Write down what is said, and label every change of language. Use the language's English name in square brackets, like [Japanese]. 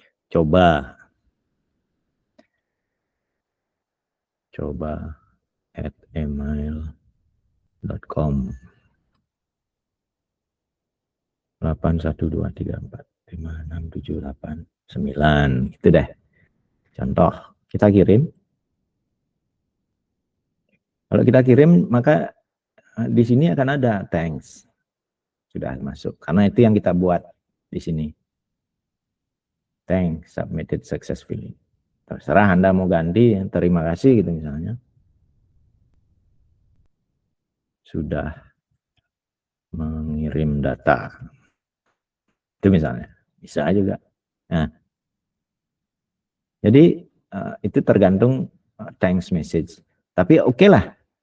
[Indonesian] Coba @email.com 812345678 gitu deh. Contoh, kita kirim. Kalau kita kirim, maka di sini akan ada thanks. Sudah masuk. Karena itu yang kita buat di sini. [English] Thanks, submitted successfully. [Indonesian] Terserah Anda mau ganti, terima kasih gitu misalnya. Sudah mengirim data. Itu misalnya. Bisa juga. Nah, jadi itu tergantung thanks message. Tapi oke lah.